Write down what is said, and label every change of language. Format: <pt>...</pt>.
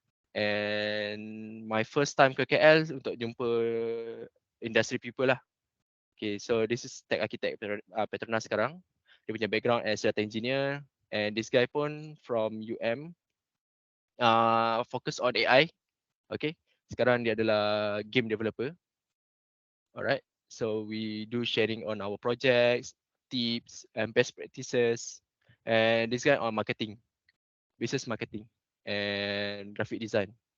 <en>And my first time</en> <ms>ke KL untuk jumpa</ms> <en>industry people lah. Okay, so this is tech architect Petronas</en> <ms>sekarang. Dia punya</ms> <en>background as data engineer, and this guy</en> <ms>pun</ms> <en>from UM, focus on AI.</en> <ms>Okay, sekarang dia adalah game developer.</ms> <en>Alright, so we do sharing on our projects, tips and best practices. And this guy on marketing, business marketing and graphic design.</en>